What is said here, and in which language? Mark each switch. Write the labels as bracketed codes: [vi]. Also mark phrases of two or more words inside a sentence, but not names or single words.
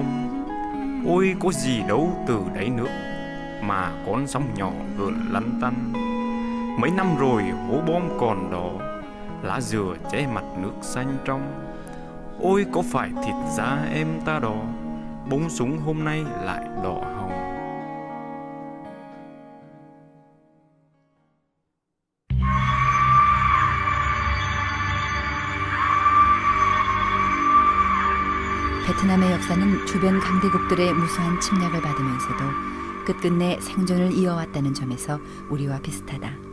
[vi] Ôi có gì đâu từ đáy nước mà con sóng nhỏ gợn lăn tăn. Mấy năm rồi hố bom còn đó, lá dừa che mặt nước xanh trong. Ôi có phải thịt da em ta đó, bông súng hôm nay lại đỏ hồng. [ko] 베트남의 역사는 주변 강대국들의 무수한 침략을 받으면서도 끝끝내 생존을 이어왔다는 점에서 우리와 비슷하다.